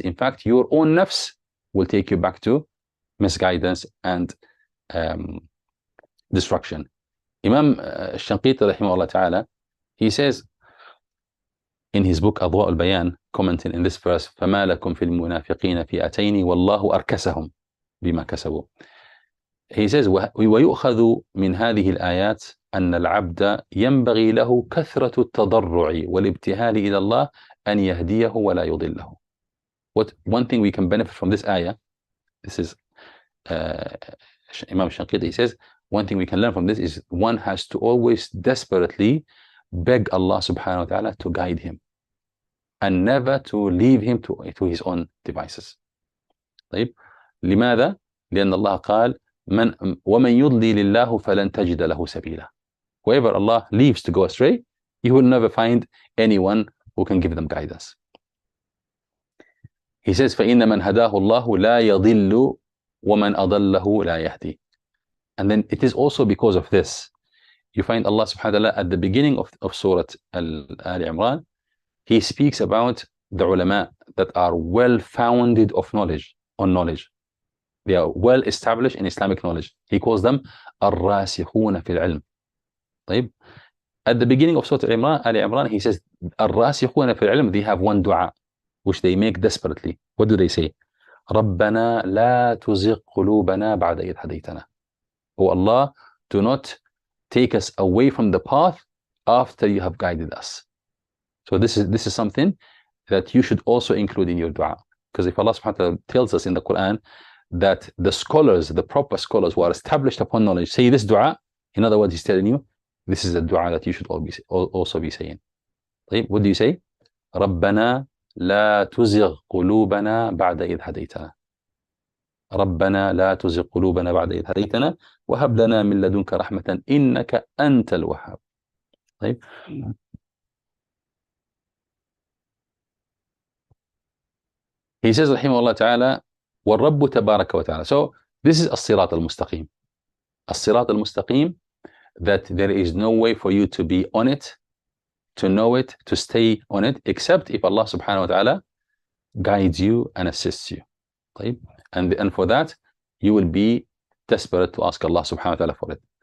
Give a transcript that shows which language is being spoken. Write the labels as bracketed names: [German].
[English] In fact, your own nafs will take you back to misguidance and destruction. Imam Shanqiti rahimahullah ta'ala, he says in his book Adwa al-Bayan, commenting in this verse, [Arabic] فَمَا لَكُمْ فِي الْمُنَافِقِينَ فِئَتَيْنِ وَاللَّهُ أَرْكَسَهُمْ بِمَا كَسَبُوا. [English] He says, [Arabic] وَيُؤْخَذُ مِنْ هَذِهِ الْآيَاتِ أن العبد ينبغي له كثرة التضرع والابتهال إلى الله أن يهديه ولا يضله. [English] One thing we can benefit from this ayah, this is Imam Shanqiti, he says, one thing we can learn from this is one has to always desperately beg Allah subhanahu wa ta'ala to guide him and never to leave him to his own devices. [Arabic] طيب. لماذا؟ لأن الله قال ومن يضلل الله فلن تجد له سبيلا. [English] Whoever Allah leaves to go astray, you will never find anyone who can give them guidance. He says, [Arabic] فَإِنَّ مَنْ هَدَاهُ اللَّهُ لَا يَضِلُّ وَمَنْ أَضَلَّهُ لَا يَهْدِي. [English] And then it is also because of this. You find Allah subhanahu wa ta'ala at the beginning of Surah Al-Imran, he speaks about the ulama that are well-founded on knowledge. They are well established in Islamic knowledge. He calls them [Arabic] الراسخون في العلم. طيب. [English] At the beginning of Surah Al-Imran, he says [Arabic] الراسخون في العلم, [English] they have one dua which they make desperately. What do they say? [Arabic] ربنا لا تزغ قلوبنا بعد إذ هديتنا. [English] Oh Allah, do not take us away from the path after you have guided us. So this is something that you should also include in your dua. Because if Allah subhanahu wa ta'ala tells us in the Quran that the scholars, the proper scholars who are established upon knowledge, say this dua, in other words, he's telling you, this is a dua that you should also be saying. What do you say? [Arabic] ربنا لا تزغ قلوبنا بعد إذ هديتنا. ربنا لا تزغ قلوبنا بعد إذ هديتنا وهب لنا من لدنك رحمة إنك أنت الوهاب. طيب. [English] He says [Arabic] رحمه الله تعالى والرب تبارك وتعالى. [English] So this is [Arabic] الصراط المستقيم. الصراط المستقيم, [English] that there is no way for you to be on it, to know it, to stay on it, except if Allah subhanahu wa ta'ala guides you and assists you. [Arabic] طيب. [English] And for that, you will be desperate to ask Allah subhanahu wa ta'ala for it.